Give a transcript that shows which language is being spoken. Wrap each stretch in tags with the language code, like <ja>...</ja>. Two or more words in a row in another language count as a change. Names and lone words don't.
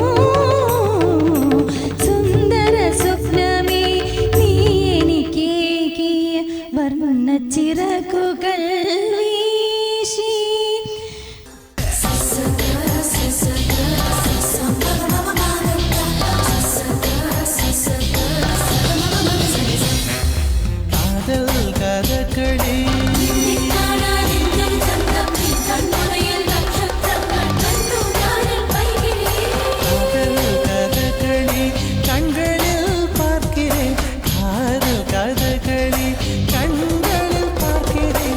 <ml>സുന്ദര സ്വപ്നമേ നീ എനിക്കേകിയ വർണ്ണ ചിറകുകൾ വീശി.</ml> <ta>காதல் கதகளி காதல் கதகளி கண்களில் பார்க்கிறேன், காதல் கதகளி கண்களில் பார்க்கிறேன்,</ta>